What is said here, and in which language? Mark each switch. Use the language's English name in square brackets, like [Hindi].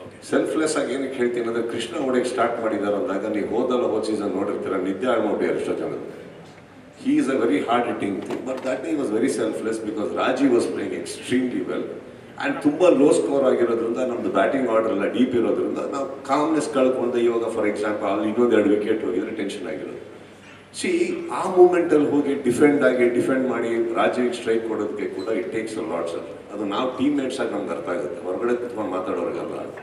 [Kannada] Selfless ಆಗಿ ಏನಕ್ಕೆ ಹೇಳ್ತೀನಿ ಅಂದರೆ, ಕೃಷ್ಣ ಹೊಡೆಯಕ್ಕೆ ಸ್ಟಾರ್ಟ್ ಮಾಡಿದ್ದಾರೆ ಅಂದಾಗ ನೀವು ಹೋದ ಸೀಸನ್ ನೋಡಿರ್ತೀರ, ನಿದ್ದೆ ಹಾಳು ಮಾಡ್ಯಾರ ಎಷ್ಟೋ ಜನ. [English] He is a very hard hitting thing, but that day he was very selfless because Raji was playing extremely well. [Kannada] And ತುಂಬ ಲೋ ಸ್ಕೋರ್ ಆಗಿರೋದ್ರಿಂದ ನಮ್ದು ಬ್ಯಾಟಿಂಗ್ ಆರ್ಡರ್ ಎಲ್ಲ ಡೀಪ್ ಇರೋದ್ರಿಂದ ನಾವು ಕಾಮ್ನೆಸ್ ಕಳ್ಕೊಂಡು, ಇವಾಗ [English] for example [Kannada] ಅಲ್ಲಿ ಇನ್ನೊಂದು 2 ವಿಕೆಟ್ ಹೋಗಿದ್ರೆ ಟೆನ್ಷನ್ ಆಗಿರೋದು. ಆ ಮೂಮೆಂಟಲ್ಲಿ ಹೋಗಿ ಡಿಫೆಂಡ್ ಮಾಡಿ ರಾಜಿಗೆ ಸ್ಟ್ರೈಕ್ ಕೊಡೋದಕ್ಕೆ ಕೂಡ [English] it takes a lot [Kannada] sir. ಅದು ನಾವು ಟೀಮ್ ಮೇಟ್ಸ್ ಆಗಿ ನಮ್ಗೆ ಅರ್ಥ ಆಗುತ್ತೆ, ಹೊರಗಡೆ ಕುತ್ಕೊಂಡು ಮಾತಾಡೋರಿಗಲ್ಲ.